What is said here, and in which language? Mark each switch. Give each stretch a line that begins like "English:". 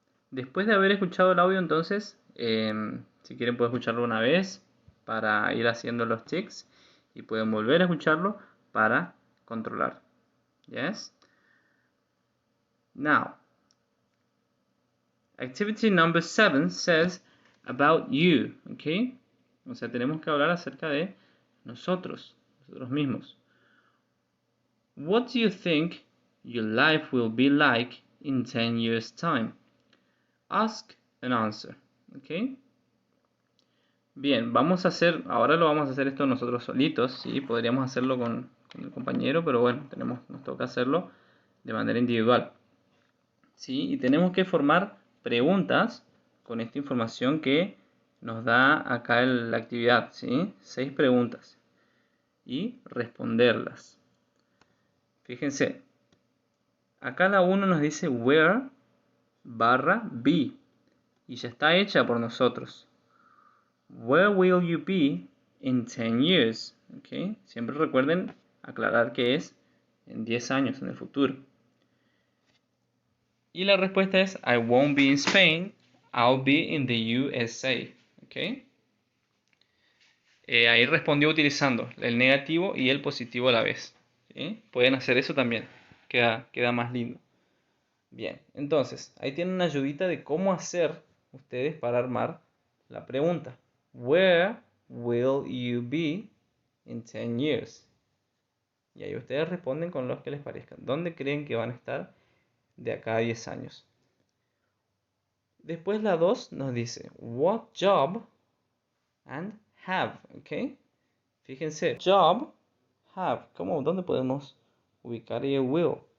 Spanish: Después de haber escuchado el audio, entonces, si quieren pueden escucharlo una vez para ir haciendo los ticks y pueden volver a escucharlo para controlar.
English: Yes? Now, activity number 7 says about you, okay?
Spanish: O sea, tenemos que hablar acerca de nosotros mismos.
English: What do you think your life will be like in 10 years' time? Ask and answer, okay?
Spanish: Bien, ahora lo vamos a hacer esto nosotros solitos, ¿sí? Podríamos hacerlo con el compañero, pero bueno, nos toca hacerlo de manera individual, ¿sí? Y tenemos que formar preguntas con esta información que nos da acá la actividad, ¿sí? 6 preguntas y responderlas. Fíjense, acá la 1 nos dice where /be y ya está hecha por nosotros.
English: Where will you be in 10 years? ¿Okay?
Spanish: Siempre recuerden aclarar que es en 10 años, en el futuro. Y la respuesta es
English: I won't be in Spain, I'll be in the USA. ¿Okay?
Spanish: Ahí respondió utilizando el negativo y el positivo a la vez. ¿Sí? Pueden hacer eso también, queda más lindo. Bien, entonces, ahí tienen una ayudita de cómo hacer ustedes para armar la pregunta.
English: Where will you be in 10 years?
Spanish: Y ahí ustedes responden con los que les parezcan. ¿Dónde creen que van a estar de acá a 10 años? Después la 2 nos dice,
English: what job and have,
Spanish: ¿ok? Fíjense, job, have, ¿dónde podemos ubicar el will?